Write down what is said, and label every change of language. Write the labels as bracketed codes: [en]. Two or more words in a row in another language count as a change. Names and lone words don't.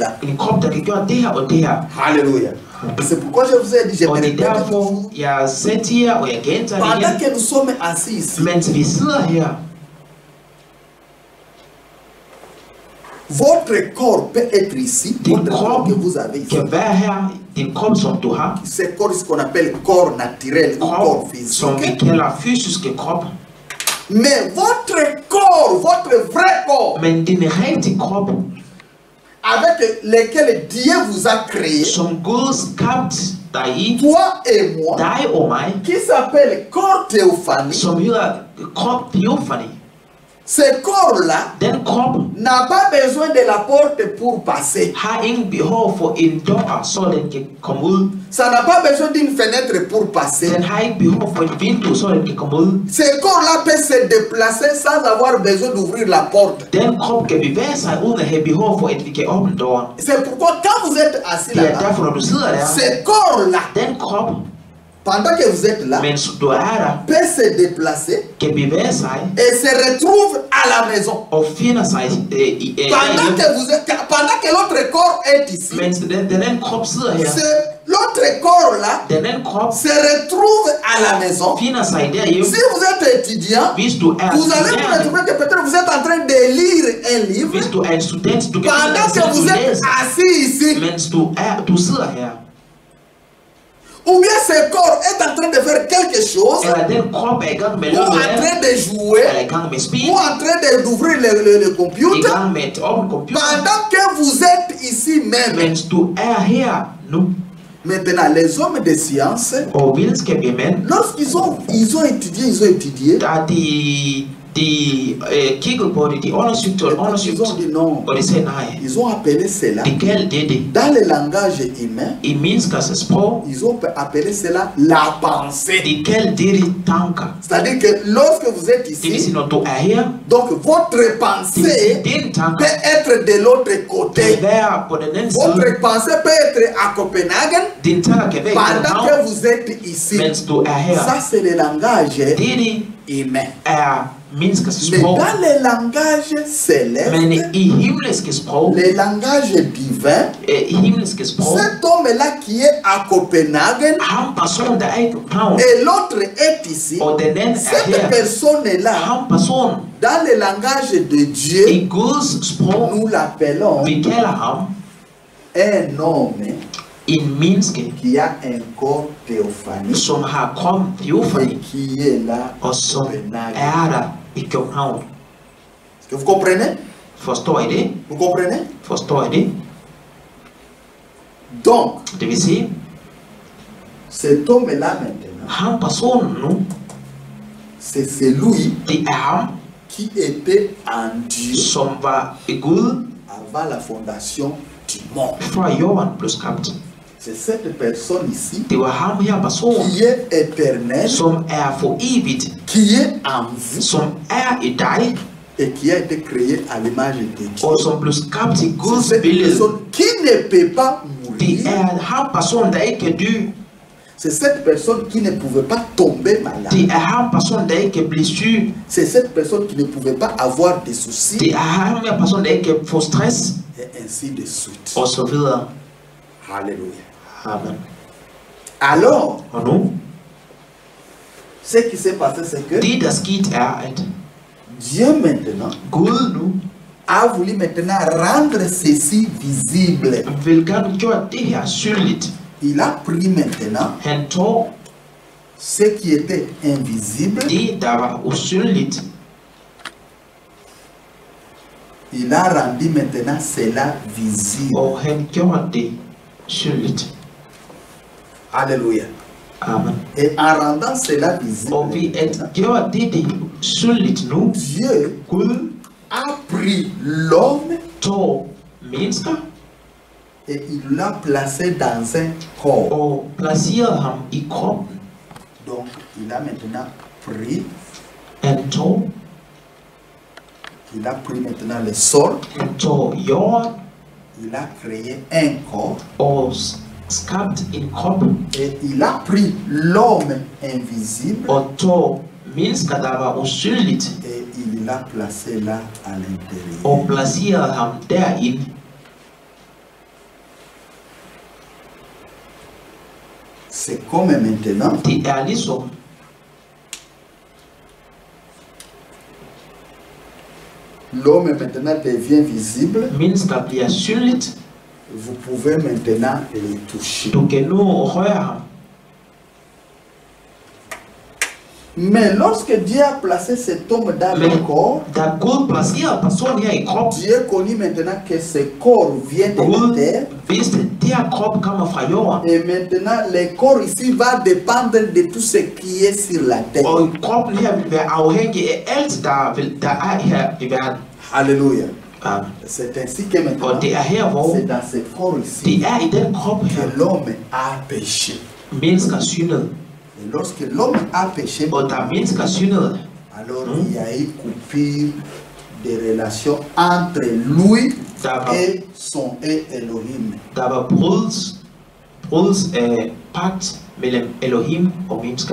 [da] En krop, der kan gøre det her og det her. [fr] Alléluia. C'est pourquoi je vous ai dit, je me [da] Og det er [fr] répète [da] derfor, [fr] toujours. [da] jeg siger, og jeg gentager det [fr] Pendant [da] igen, [fr] que nous sommes assis ici, [da] mens vi sidder her, [fr] votre corps peut être ici, [da] din [fr] votre corps [da] krop [fr] que vous avez ici. [da] kan være her, din krop som du har, [fr] Ce corps, ce qu'on appelle corps naturel ou corps [da] krop som vi [fr] physique. [da] kalder fysiske krop, [fr] Mais votre corps, votre vrai corps, [da] men din rigtige krop, [fr] avec lequel Dieu vous a créé, [da] som Gud skabt dig i, [fr] toi et moi, [da] dig og mig, [fr] qui s'appelle corps théophanie, [da] som hedder krop Theofani. [fr] ce corps-là [da] Den krop [fr] n'a pas besoin de la porte pour passer. [da] har ingen behov for en dør, så den kan komme ud. [fr] Ça n'a pas besoin d'une fenêtre pour passer. [da] Den har ikke behov for et vindue, så den kan komme ud. [fr] Ce corps-là peut se déplacer sans avoir besoin d'ouvrir la porte. [da] Den krop kan bevæge sig, uden at have behov for, at vi kan åbne døren. [fr] C'est pourquoi quand vous êtes assis [da] Det er [fr] là-bas, [da] derfor, når du sidder der, [fr] ce corps-là, [da] den krop, [fr] pendant que vous êtes là, [da] mens du er der, [fr] peut se déplacer [da] kan bevæge sig [fr] et se retrouve à la maison. [da] og finder sig i [fr] Pendant que l'autre corps est ici, [da] mens den krop sidder her. [fr] l'autre corps-là [da] Den krop [fr] se retrouve à la maison. [da] finder sig derhjemme. [fr] Si vous êtes étudiant, [da] Hvis du er [fr] vous allez vous [da] studerende, [fr] retrouver que peut-être vous êtes en train de lire un livre [da] hvis du er en student, du kan [fr] pendant que vous êtes [da] læse, [fr] assis ici. [da] mens du sidder her. [fr] Ou bien ce corps est en train de faire quelque chose, [da] Eller den krop er i gang med [fr] ou en [da] noget, [fr] train de jouer, [da] eller i gang med spil, [fr] ou en train d'ouvrir le [da] i [fr] computer, [da] gang med et åbent computer, [fr] pendant que vous êtes ici même. [da] mens du er her nu. [fr] Maintenant, les hommes de science, [da] Og videnskabelige mænd, [fr] lorsqu'ils ont étudié, [da] der de de kiggede på det, de undersøgte og [fr] Ils [da] undersøgte, [fr] ont dit non. [da] og de sagde nej. [fr] Ils ont appelé cela, [da] Det galt det. [fr] dans le langage humain, [da] I menneskers sprog, [fr] ils ont appelé cela la pensée. [da] det galt det tanker. [fr] C'est-à-dire que lorsque vous êtes [da] Det vil [fr] ici, [da] sige, når du er her, [fr] donc votre [da] det vil [fr] pensée [da] sige, dine tanker [fr] peut être de l'autre [da] kan [fr] côté. [da] være på den anden side. [fr] Votre pensée peut être à Copenhagen [da] Dine tanker kan være i [fr] pendant [da] København, [fr] que vous êtes ici. [da] mens du er her. [fr] Ça, c'est le langage [da] Det [fr] humain. [da] er menneskers [fr] Mais [da] sprog. [fr] dans le langage céleste, [da] Men i himmelske sprog, [fr] le langage divin, [da] i himmelske sprog, [fr] cet homme-là qui est à Copenhagen [da] ham person, der er i København, [fr] et l'autre est ici, [da] og den anden er [fr] cette [da] her, [fr] personne-là, [da] ham person, [fr] dans le langage de Dieu, [da] i Guds sprog, [fr] nous l'appelons [da] vi kalder ham [fr] un homme [da] en menneske, [fr] qui a un corps théophanique [da] som har krop [fr] et [da] teofani, [fr] qui est là [da] og [fr] à [da] som [fr] Copenhagen. [da] er der i København. [fr] Est-ce que vous comprenez? [da] Forstår I det? [fr] Vous comprenez? [da] Forstår I det? [fr] Donc, [da] Det vil sige, [fr] cet homme-là maintenant, [da] ham personen nu, [fr] c'est celui [da] det er ham, [fr] qui était en Dieu [da] som var i Gud, [fr] avant la fondation du monde. [da] før jorden blev skabt. [fr] C'est cette personne ici [da] Det var ham her person, [fr] qui est éternelle, [da] som er for evigt, [fr] qui est en vous [da] som er i dig, [fr] et qui a été créé à l'image de Dieu. [da] og som blev skabt i [fr] C'est [da] Guds [fr] cette [da] billede. [fr] personne qui ne peut pas [da] Det [fr] mourir. [da] er ham person, der ikke kan dø. [fr] C'est cette personne qui ne pouvait pas tomber malade. [da] Det er ham person, der ikke kan blive syg. [fr] C'est cette personne qui ne pouvait pas avoir des soucis. [da] Det er ham her person, der ikke kan få stress, [fr] Et ainsi de suite. [da] og så videre. [fr] Alléluia. [da] Amen. [fr] Alors, [da] Og nu, [fr] ce qui s'est passé, c'est que [da] det der skete er, at [fr] Dieu maintenant [da] Gud nu [fr] a voulu maintenant rendre ceci visible. [da] vil gerne gøre det her synligt. [fr] Il a pris maintenant [da] Han tog [fr] ce qui était invisible, [da] det, der var usynligt, [fr] il a rendu maintenant cela visible. [da] og han gjorde det synligt. [fr] Alléluia. [da] Amen. [fr] Et en rendant cela visible, [da] Og ved at gøre det synligt nu, [fr] Dieu [da] Gud [fr] a pris l'homme [da] tog mennesker [fr] et il l'a placé dans un corps. [da] og placerede ham i kroppen. [fr] Donc, il a maintenant pris, il a pris maintenant le sol, [da] Han tog jorden [fr] il a créé un corps [da] og skabt en krop, [fr] et il a pris l'homme invisible [da] og tog mennesker, der var usynligt, [fr] et il l'a placé là à l'intérieur. [da] og placerede ham derinde. [fr] C'est comme maintenant, [da] Det er ligesom, [fr] l'homme maintenant devient visible, [da] mennesker bliver synligt. [fr] vous pouvez maintenant les toucher. [da] Du kan nu røre ham. [fr] Mais lorsque Dieu a placé cet homme dans le [da] Men [fr] corps, [da] da Gud placerede personen her i krop, [fr] Dieu connaît maintenant que ce corps vient de la [da] Gud [fr] terre. [da] vidste, at det her krop kommer fra jorden. [fr] Et maintenant, le corps ici va dépendre de tout ce qui est sur la terre. [da] Og kroppen her vil være afhængig af alt, der er her i verden. [fr] Alléluia. [da] Amen. [fr] C'est ainsi que maintenant, [da] Og det er her, hvor [fr] c'est dans ce corps ici [da] det er i den krop her, [fr] que l'homme a péché. [da] mennesker syndede. [fr] Et lorsque l'homme a péché, [da] Og da mennesker syndede, [fr] alors il y a eu coupure de relations entre lui et son Elohim. [da] der var brydes af pagt mellem Elohim og mennesker.